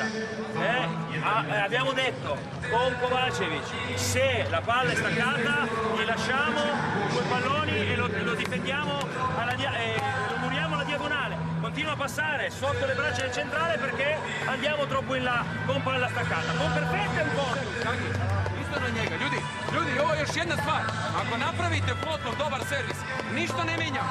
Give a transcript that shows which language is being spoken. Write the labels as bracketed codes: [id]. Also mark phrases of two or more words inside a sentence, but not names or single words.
[it] Abbiamo detto con Kovacevic, se la palla è staccata gli lasciamo quei palloni e lo difendiamo lo muriamo alla diagonale. Continua a passare sotto le braccia del centrale perché andiamo troppo in là con palla staccata. Con perfetto un po'. [sr] Isto na njega. Ljudi, ovo je još jedna stvar. Ako napravite plotno dobar servis, ništa ne mijenjamo.